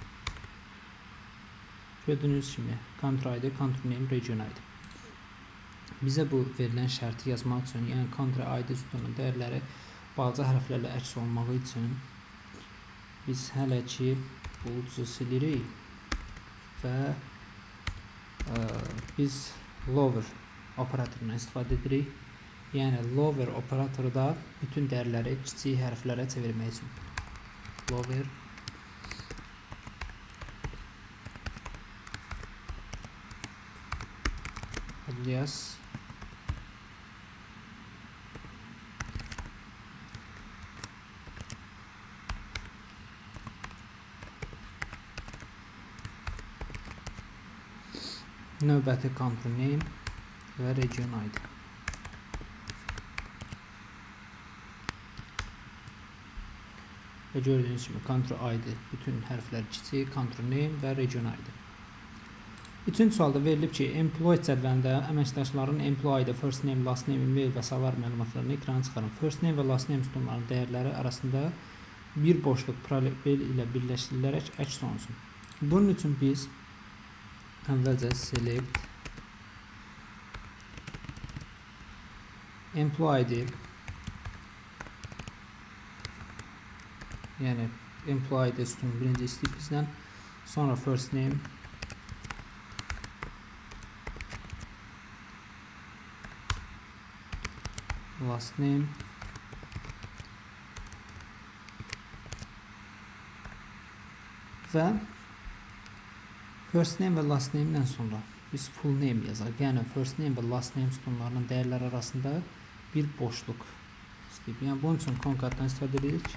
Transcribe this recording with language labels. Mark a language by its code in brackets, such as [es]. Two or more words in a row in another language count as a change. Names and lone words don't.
[az] gördüyünüz kimi [en] country ID, country name, region ID. [az] Bizə bu verilən şərti yazmaq üçün, yəni [en] kontra ID [az] sütununun dəyərləri balaca hərflərlə əks olunmağı üçün biz hələ ki bulucu silirik və biz lower operatorundan istifadə edirik. Yəni lower operatoru da bütün dəyərləri kiçik hərflərə çevirmək üçün. Lower alias növbəti [en] country name [az] və [en] region ID. [az] Və gördüyünüz kimi [en] country ID [az] bütün hərflər kiçik, [en] country name [az] və [en] region ID. [az] Üçüncü sualda verilib ki, employee cədvəlində əməkdaşların [en] employee ID, first name, last name, email [az] və salar məlumatlarını ekrana çıxarın. [en] First name [az] və [en] last name [az] sütunlarının dəyərləri arasında bir boşluq probel ilə birləşdirilərək əks olunsun. Bunun üçün biz əvvəlcə [en] select employee ID, [az] yəni [en] employee ID [az] sütunu birinci istəyib bizdən, sonra [en] first name, last name [az] və [en] first name [az] və [en] last name [az] ilə sonra biz [en] full name [az] yazaq. Yəni [en] first name [az] və [en] last name [az] sütunlarının dəyərləri arasında bir boşluq istəyib. Yəni bunun üçün concatdan istifadə edirik.